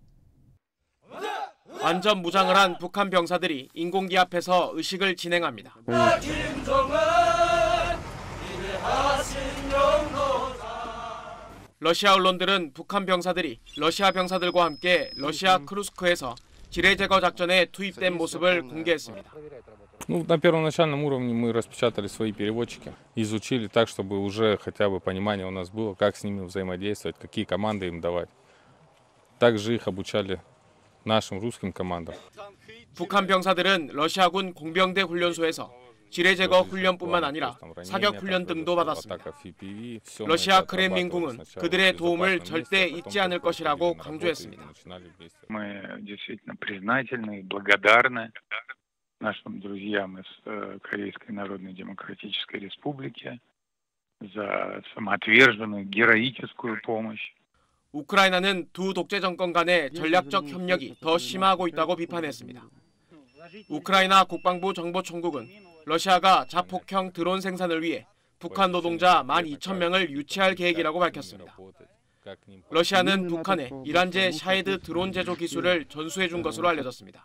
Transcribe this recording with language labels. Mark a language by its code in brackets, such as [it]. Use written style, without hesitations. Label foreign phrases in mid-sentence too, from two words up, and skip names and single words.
[ko] 완전 무장을 한 북한 병사들이 인공기 앞에서 의식을 진행합니다. 러시아 언론들은 북한 병사들이 러시아 병사들과 함께 러시아 크루스크에서 지뢰 제거 작전에 투입된 모습을 공개했습니다. [ru] На первоначальном уровне мы распечатали свои переводчики, изучили так, чтобы уже хотя бы понимание у нас было, как с ними взаимодействовать, какие команды им давать. Также их обучали нашим русским командам. [ko] 북한 병사들은 러시아군 공병대 훈련소에서 지뢰 제거 훈련뿐만 아니라 사격 훈련 등도 받았습니다. 러시아 크렘린궁은 그들의 도움을 절대 잊지 않을 것이라고 강조했습니다. [ru] Мы действительно признательны и благодарны нашим друзьям из Корейской Народно-Демократической Республики за самоотверженную героическую помощь. [ko] 우크라이나는 두 독재 정권 간의 전략적 협력이 더 심화하고 있다고 비판했습니다. 우크라이나 국방부 정보총국은 러시아가 자폭형 드론 생산을 위해 북한 노동자 12,000명을 유치할 계획이라고 밝혔습니다. 러시아는 북한에 이란제 샤헤드 드론 제조 기술을 전수해 준 것으로 알려졌습니다.